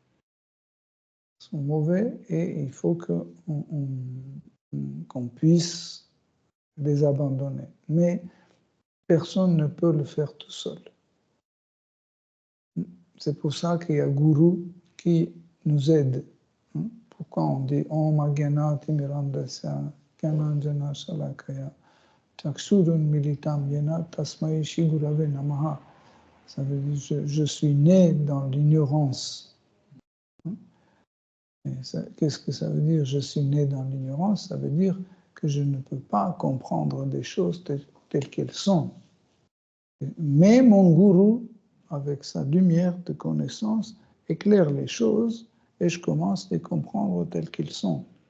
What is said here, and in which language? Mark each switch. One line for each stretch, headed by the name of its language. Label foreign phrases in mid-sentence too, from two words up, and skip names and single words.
French: Et il faut qu'on puisse les abandonner. Mais personne ne peut le faire tout seul. C'est pour ça qu'il y a Guru qui nous aide. Pourquoi on dit
Sanskrit: Om Agyana Timirandasya Gyananjana Shalakaya Chaksurun Militam Yena Tasmai Shri Gurave Namaha.
French: Ça veut dire je suis né dans l'ignorance. Qu'est-ce que ça veut dire? Je suis né dans l'ignorance. Ça veut dire que je ne peux pas comprendre des choses telles qu'elles sont. Mais mon gourou, avec sa lumière de connaissance, éclaire les choses et je commence à les comprendre tels qu'ils sont.